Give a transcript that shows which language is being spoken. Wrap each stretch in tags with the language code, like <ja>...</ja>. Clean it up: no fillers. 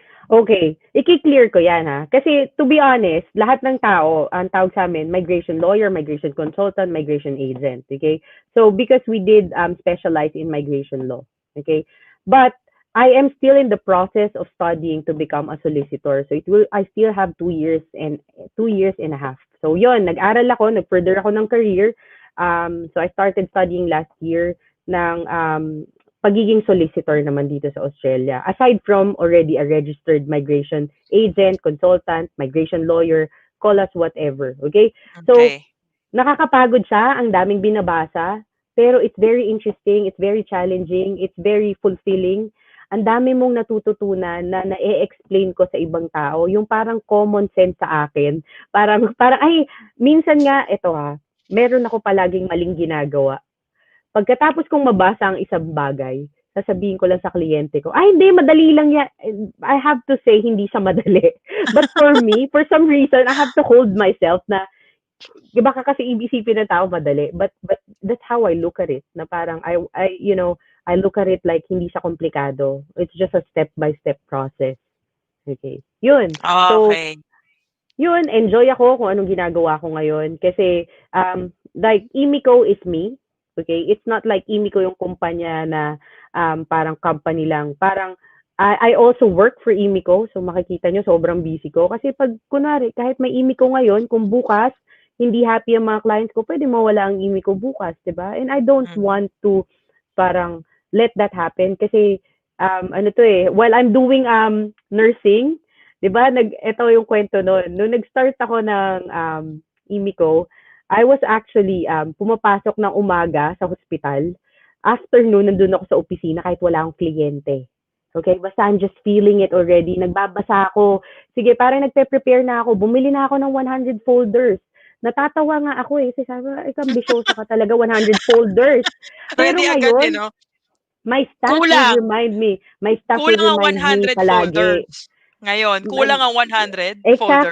<tl>Okay, i-clear ko yan ha. Kasi</tl> <en>to be honest,</en> <tl>lahat ng tao, ang tawag sa amin,</tl> <en>migration lawyer, migration consultant, migration agent.</en> <tl>Okay?</tl> <en>So because we did specialize in migration law. Okay? But I am still in the process of studying to become a solicitor. So I still have 2 years and a half.</en> <tl>So yon, nag-aral ako, nag-further ako ng career.</tl> <en>So I started studying last year</en> <tl>ng pagiging solicitor naman dito sa Australia.</tl> <en>Aside from already a registered migration agent, consultant, migration lawyer, call us whatever. Okay? So, Okay.</en> <tl>nakakapagod siya, ang daming binabasa, pero</tl> <en>it's very interesting, it's very challenging, it's very fulfilling.</en> <tl>Ang dami mong natututunan na na-explain ko sa ibang tao, yung parang common sense sa akin. Parang ay, minsan nga, eto ha, meron ako palaging maling ginagawa. Pagkatapos kong mabasa ang isang bagay, sasabihin ko lang sa kliyente ko, ay hindi, madali lang yan.</tl> <en>I have to say,</en> <tl>hindi siya madali.</tl> <en>But for me, for some reason, I have to hold myself na,</en> <tl>baka kasi ibisipin ng tao madali.</tl> <en>But that's how I look at it. Na parang, I look at it like</en> <tl>hindi siya komplikado.</tl> <en>It's just a step-by-step process. Okay. Yun. So, Okay.</en> <tl>yun, enjoy ako kung anong ginagawa ko ngayon.</tl> <en>Kasi, like, Immico is me. Okay? It's not like</en> <tl>Immico yung kumpanya na parang company lang.</tl> <en>Parang, I also work for Immico.</en> <tl>So, makikita nyo, sobrang busy ko. Kasi pag, kunwari, kahit may Immico ngayon, kung bukas, hindi happy ang mga clients ko, pwede mawala ang Immico bukas, diba?</tl> <en>And I don't Mm. want to parang let that happen.</en> <tl>Kasi, ano to eh,</tl> <en>while I'm doing nursing,</en> <tl>'di ba? Ito yung kwento noon. Nung nag-start ako ng Immico,</tl> <en>I was actually</en> <tl>pumapasok ng umaga sa hospital. Afternoon, nandun ako sa opisina kahit wala akong kliyente.</tl> <en>Okay, basta I'm just feeling it already.</en> <tl>Nagbabasa ako. Sige, parang nagpe-prepare na ako. Bumili na ako ng 100 folders. Natatawa nga ako eh. Kasi sabi ko, ikaw ambisyosa ka talaga, 100 folders. Pero Ready agad eh, ngayon, no?</tl> <en>my staff would</en> <tl>Kulang.</tl> <en>remind me. My staff would</en> <tl>Kulang ang</tl> <en>remind me</en> <tl>100 palagi. folders. Ngayon, kulang ang 100 folders.</tl>